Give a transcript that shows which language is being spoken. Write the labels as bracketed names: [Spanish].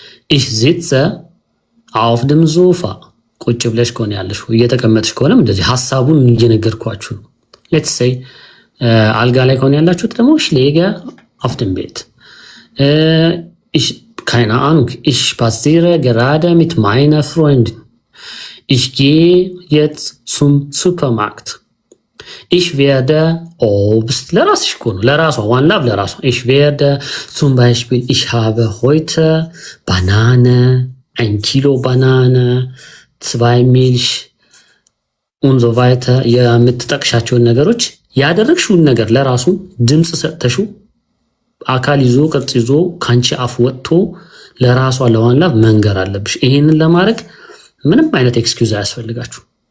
[German] ich sitze auf dem Sofa [Amharic] ቁጭ ብለሽ ከሆነ ያለሽ እየተቀመጥሽ ከሆነም እንደዚህ ሐሳቡን እየነገርኳችሁ ነው። ሌትስ ሴይ አልጋ ላይ ከሆነ ያላችሁት ደግሞ [German] ich lege auf dem Bett ich keine Ahnung, ich spaziere gerade mit meiner Freundin. Ich gehe jetzt zum Supermarkt. Ich werde Obst, [Amharic] ለራስሽ እኮ ነው ለራሷ ዋን ላቭ ለራሷ [German] ich werde zum Beispiel ich habe heute Banane, 1 Kilo Banane, 2 Milch und so weiter [Amharic] የምትጠቅሻቸውን ነገሮች ያደረግሽውን ነገር ለራሱ ድምፅ ሰጥተሽው አካል ይዞ ቅርጽ ይዞ ካንቺ አፍ ወጥቶ ለራሷ ለዋን ላቭ መንገር አለብሽ። ይሄንን ለማድረግ ምንም አይነት ኤክስኪውዝ አያስፈልጋችሁ።